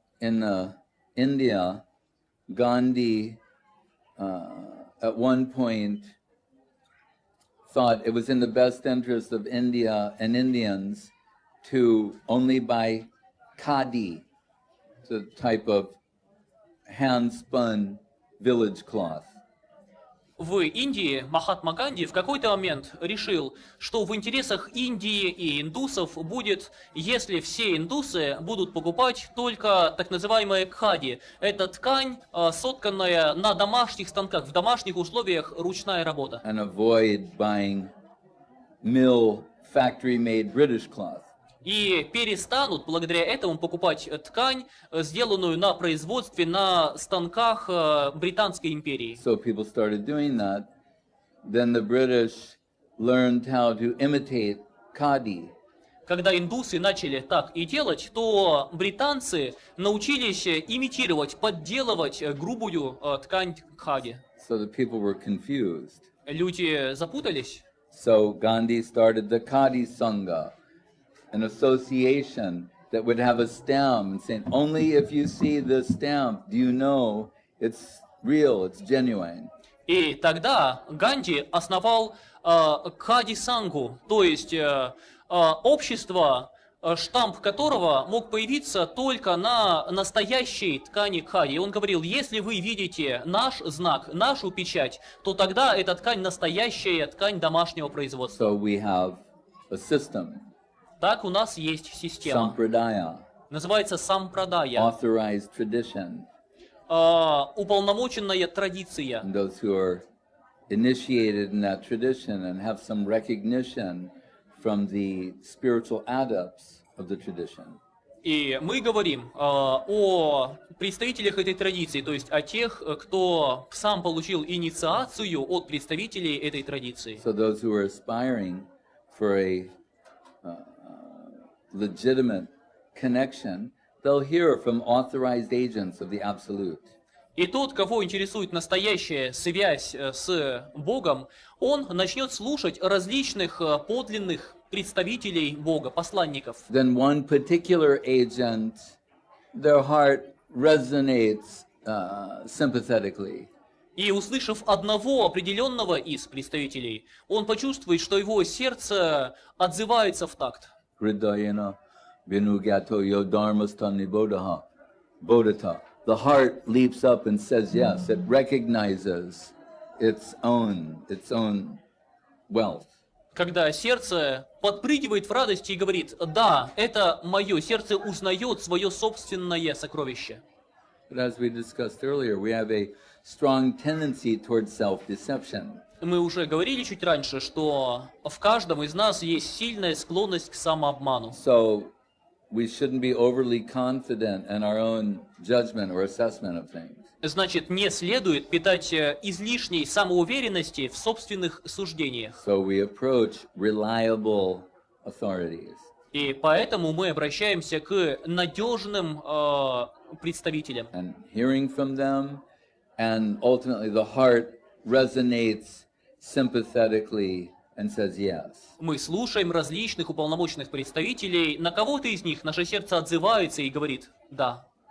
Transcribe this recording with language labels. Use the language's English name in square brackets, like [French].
[English] In India, Gandhi at one point thought it was in the best interest of India and Indians to only buy khadi, the type of hand-spun village cloth. [Russian] В Индии Махатма Ганди в какой-то момент решил, что в интересах Индии и индусов будет, если все индусы будут покупать только так называемые кхади. Это ткань, сотканная на домашних станках, в домашних условиях ручная работа. [English] And avoid buying mill factory-made British cloth. [Russian] И перестанут благодаря этому покупать ткань, сделанную на производстве на станках Британской империи. [English] So people started doing that. Then the British learned how to imitate khadi. [Russian] Когда индусы начали так и делать, то британцы научились имитировать, подделывать грубую ткань кхади. [English] So the people were confused. [Russian] Люди запутались. [English] So Gandhi started the Khadi Sangha, an association that would have a stamp and saying, only if you see this stamp do you know it's real, it's genuine. [Russian] И тогда Ганди основал Кхади Сангу, то есть общество, штамп которого мог появиться только на настоящей ткани кхади. И он говорил, если вы видите наш знак, нашу печать, то тогда эта ткань настоящая ткань домашнего производства. [English] So we have a system. [Russian] Так у нас есть система. [English] Sampradaya. [Russian] Называется сампрадая. [English] Authorized tradition. [Russian] Уполномоченная традиция. [English] And those who are initiated in that tradition and have some recognition from the spiritual adepts of the tradition. [Russian] И мы говорим о представителях этой традиции, то есть о тех, кто сам получил инициацию от представителей этой традиции. [English] So those who are aspiring for a legitimate connection, they'll hear from authorized agents of the Absolute. [Russian] И тот, кого интересует настоящая связь с Богом, он начнет слушать различных подлинных представителей Бога, посланников. [English] Then one particular agent, their heart resonates sympathetically. [Russian] И услышав одного определенного из представителей, он почувствует, что его сердце отзывается в такт. [Sanskrit] Hridayena vinugyato yodarmastani bodhata. [English] The heart leaps up and says yes. It recognizes its own wealth. [Russian] Когда сердце подпрыгивает в радости и говорит: «Да, это мое», сердце узнает свое собственное сокровище. [English] But as we discussed earlier, we have a strong tendency towards self-deception. [Russian] Мы уже говорили чуть раньше, что в каждом из нас есть сильная склонность к самообману. [English] So we shouldn't be overly confident in our own judgment or assessment of things. [Russian] Значит, не следует питать излишней самоуверенности в собственных суждениях. [English] So we approach reliable authorities. [Russian] И поэтому мы обращаемся к надежным представителям. [English] And hearing from them, and ultimately the heart resonates sympathetically and says yes. [Russian] Мы слушаем различных уполномоченных представителей, на кого-то из них наше сердце отзывается и говорит «да».